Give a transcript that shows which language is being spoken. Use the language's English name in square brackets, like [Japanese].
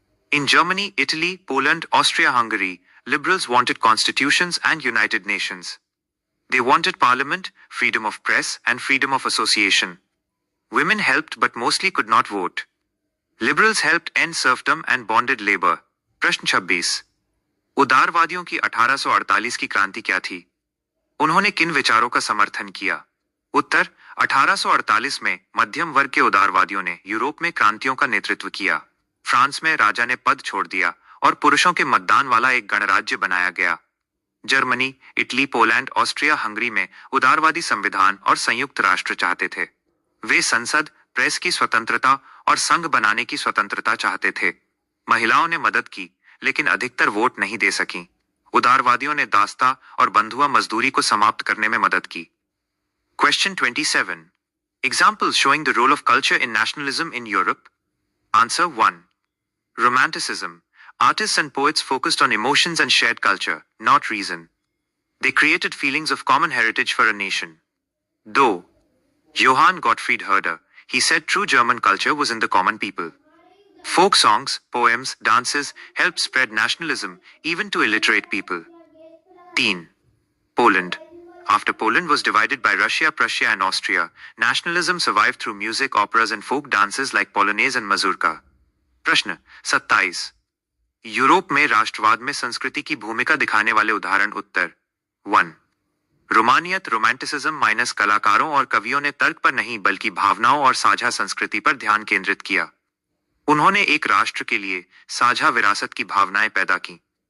[English] In Germany, Italy, Poland, Austria-Hungary, liberals wanted constitutions and United Nations. They wanted parliament, freedom of press, and freedom of association. Women helped but mostly could not vote. Liberals helped end serfdom and bonded labor. [Hindi] प्रश्न 26. उदारवादियों की 1848 की क्रांति क्या थी? उन्होंने किन विचारों का समर्थन किया? उत्तर, 1848 में मध्यम वर्ग के उदारवादियों ने यूरोप में क्रांतियों का नेतृत्व किया। फ्रांस में राजा ने पद छोड़ दिया और पुरुषों के मतदान वाला एक गणराज्य बनाया गया। Germany, Italy, Poland, Austria, Hungary में उदारवादी संविधान और संयुक्त राष्ट्र चाहते थे। वे संसद, प्रेस की स्वतंत्रता और संघ बनाने की स्वतंत्रता चाहते थे। महिलाओं ने मदद की, लेकिन अधिकतर वोट नहीं दे सकीं। उदारवादियों ने दास्ता और बंधुआ मजदूरी को समाप्त करने में मदद की। [English] Question 27. Examples showing the role of culture in nationalism in Europe. Answer 1. Romanticism. Artists and poets focused on emotions and shared culture, not reason. They created feelings of common heritage for a nation. 2. Johann Gottfried Herder. He said true German culture was in the common people. Folk songs, poems, dances helped spread nationalism even to illiterate people. 3. Poland. After Poland was divided by Russia, Prussia and Austria, nationalism survived through music, operas and folk dances like Polonaise and Mazurka. [Hindi] प्रश्न 27. Europe में राष्ट्रवाद में संस्कृति की भूमिका दिखाने वाले उदाहरण। उत्तर 1. रोमानियत रोमांटिसिज्म माइनस कलाकारों और कवियों ने तर्क पर नहीं बल्कि भावनाओं और साझा संस्कृति पर ध्यान केंद्रित किया। उन्होंने एक राष्ट्र के लिए साझा विरासत की भावनाएं पैदा की।